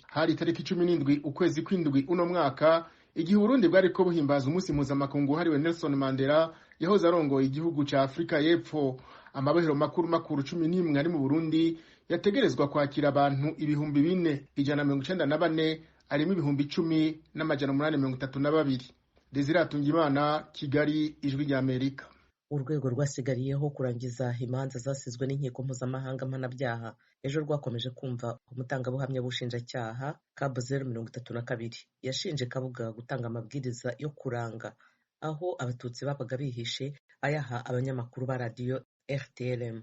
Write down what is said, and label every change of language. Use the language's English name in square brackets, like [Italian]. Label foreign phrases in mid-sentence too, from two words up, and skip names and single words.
[Rundi] Hari tariki 17 ukwezi kw'indwi uno mwaka igihe Burundi bwari ko buhimbaza umunsi mpuzamakungu hariwe Nelson Mandela yahoze arongoye igihugu ca Afrika y'Epfo. Amabohero makuru 11 ari mu Burundi yategerezwa kwakira abantu 4,194 arimo 10,832. Desire Atungimana, Kigali, Ijwi ry'Amerika. [Kinyarwanda] Urwego rwasigariyeho kurangiza imanza zasizwe n'inkiko mpuzamahanga mpanabyaha ejo rwakomeje kumva umutangabuhamya w'ubushinjacyaha CAB 032 yashinje Kabuga gutanga amabwiriza yo kuranga aho abatutsi babaga bihishe ayaha abanyamakuru ba radiyo RTLM.